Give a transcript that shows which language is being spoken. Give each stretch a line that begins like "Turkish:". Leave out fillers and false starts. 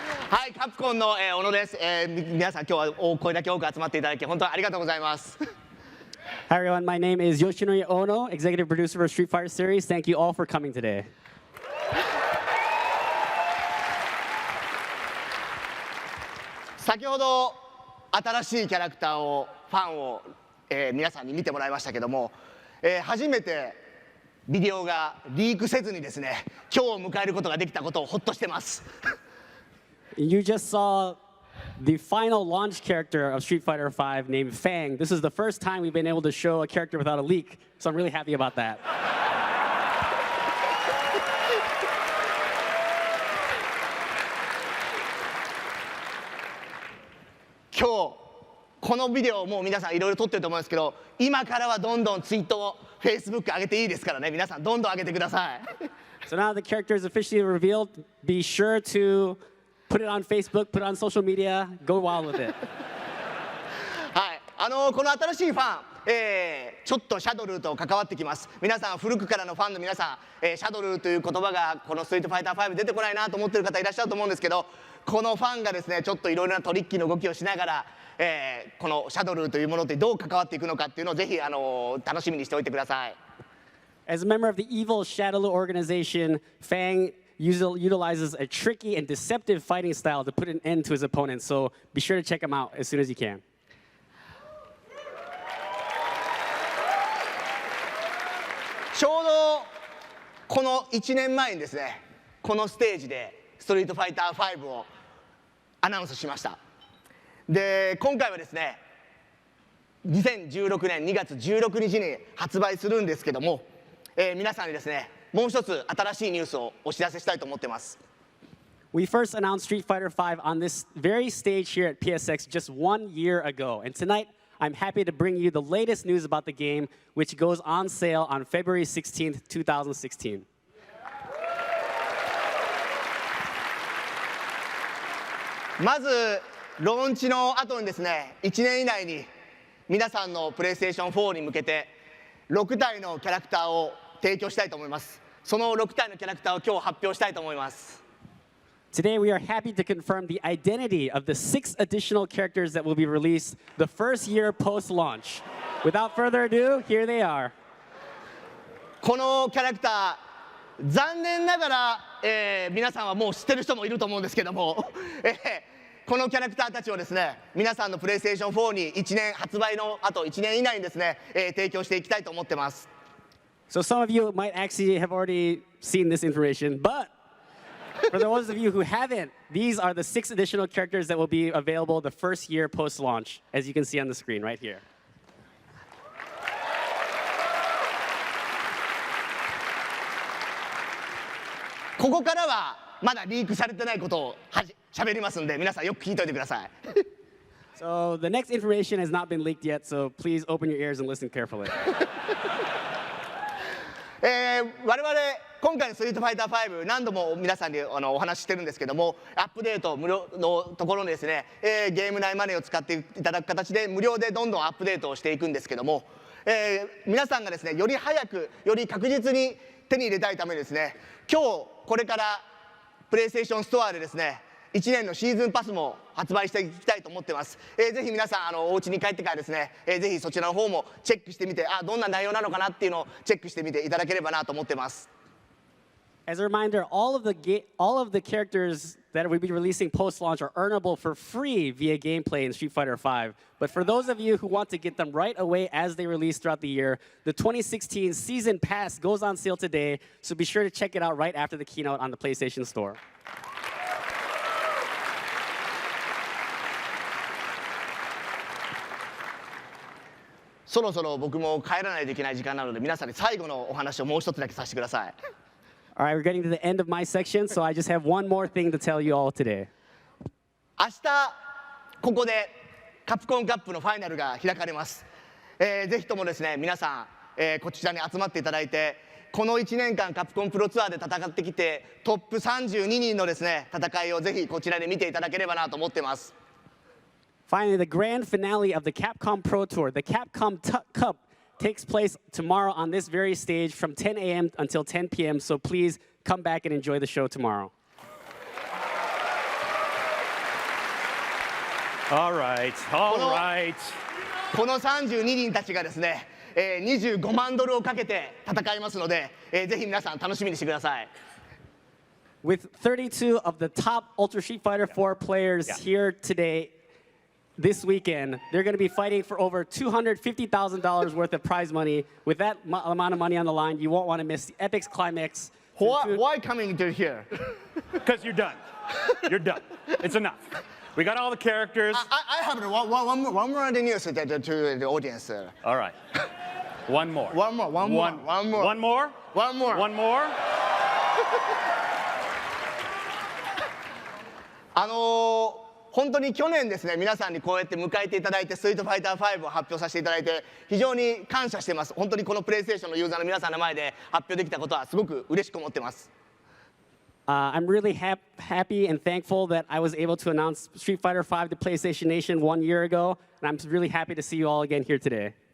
Japanese: はい、カプコンの小野です。皆さん今日はこれだけ多く集まっていただき本当にありがとうございます。
English: Hi everyone, my name is Yoshinori Ono, executive producer for Street Fighter series. Thank you all for coming today.
Japanese: 先ほど新しいキャラクターをファンを、皆さんに見てもらいましたけども、初めてビデオがリークせずにですね、今日を迎えることができたことをほっとしてます。
English: You just saw the final launch character of Street Fighter V named Fang. This is the first time we've been able to show a character without a leak, so I'm really happy about that.
Japanese: 今日このビデオもう皆さんいろいろ撮ってると思うんですけど、今からはどんどんツイートを Facebook 上げていいですからね、皆さんどんどん上げてください。
English: So now the character is officially revealed. Be sure to put it on Facebook, put it on social media, go wild with it.
Japanese: はい、この新しいファン、ちょっとシャドルと関わってきます。皆さん古くからのファンの皆さん、シャドルという言葉がこのストリートファイター5出てこないなと思ってる方いらっしゃると思うんですけど、このファンがですねちょっといろいろなトリッキーな動きをしながら、このシャドルというものってどう関わっていくのかっていうのをぜひ楽しみにしておいてください。
English: As a member of the evil Shadowloo organization, Fang utilizes a tricky and deceptive fighting style to put an end to his opponents. So be sure to check him out as soon as you can.
Japanese: ちょうどこの1年前にですね、このステージでストリートファイター5をアナウンスしました。で、今回はですね、2016年2月16日に発売するんですけども、皆さんにですね、もう一つ新しいニュースをお知らせしたいと思ってます。
English: We first announced Street Fighter V on this very stage here at PSX just 1 year ago. And tonight, I'm happy to bring you the latest news about the game, which goes on sale on February 16th, 2016.
Japanese: まず、ローンチの後にですね、1年以内に皆さんのプレイステーション4に向けて6体のキャラクターを提供したいと思います。その6体のキャラクターを今日発表したいと思います。
English: Today, we are happy to confirm the identity of the 6 additional characters that will be released the first year post-launch. Without further ado, here they are.
Japanese: このキャラクター、残念ながら、皆さんはもう知ってる人もいると思うんですけども、このキャラクターたちをですね、皆さんのプレイステーション4に1年発売の後1年以内にですね、提供していきたいと思ってます。
English: So some of you might actually have already seen this information, but for those of you who haven't, these are the 6 additional characters that will be available the first year post-launch, as you can see on the screen right here.
Japanese: ここからはまだリークされてないことを喋りますんで、皆さんよく聞いておいてください。
English: So the next information has not been leaked yet, so please open your ears and listen carefully.
Japanese: 我々今回のストリートファイター5何度も皆さんにお話ししてるんですけども、アップデート無料のところにですね、ゲーム内マネーを使っていただく形で無料でどんどんアップデートをしていくんですけども、皆さんがですねより早くより確実に手に入れたいためにですね、今日これからプレイステーションストアでですね1年のシーズンパスも発売していきたいと思ってます。ぜひ皆さんお家に帰ってからですね、ぜひそちらの方もチェックしてみて、どんな内容なのかなっていうのをチェックしてみていただければなと思ってます。
English: As a reminder, all of the characters that we'll be releasing post-launch are earnable for free via gameplay in Street Fighter V. But for those of you who want to get them right away as they release throughout the year, the 2016 Season Pass goes on sale today, so be sure to check it out right after the keynote on the PlayStation Store.
Japanese: そろそろ僕も帰らないといけない時間なので、皆さんに最後のお話をもう一つだけさせてください。
English: All right, we're getting to the end of my section, so I just have one more thing to tell you all today.
Japanese: 明日ここでカプコンカップのファイナルが開かれます。ぜひともですね皆さん、こちらに集まっていただいて、この1年間カプコンプロツアーで戦ってきてトップ32人のですね戦いをぜひこちらで見ていただければなと思ってます。
English: Finally, the grand finale of the Capcom Pro Tour, the Capcom Cup, takes place tomorrow on this very stage from 10 a.m. until 10 p.m. So please come back and enjoy the show tomorrow. All right, all right.
Japanese: この32人たちがですね、25万ドルをかけて戦いますので、ぜひ皆さん楽しみにしてください。
English: With 32 of the top Ultra Street Fighter 4 players here today, this weekend, they're going to be fighting for over $250,000 worth of prize money. With that amount of money on the line, you won't want to miss the Epic's Climax. Why coming to here? Because you're done. You're done. It's enough. We got all the characters. I have one more news to the audience. All right. One more. One more. One more. One more. One more.
Japanese: 本当に去年ですね、皆さんにこうやって迎えていただいて、ストリートファイター5を発表させていただいて、非常に感謝しています。本当にこのプレイステーションのユーザーの皆さんの前で発表できたことはすごく嬉しく思ってます。
English: I'm really happy and thankful that I was able to announce Street Fighter V to PlayStation Nation 1 year ago, and I'm really happy to see you all again here today.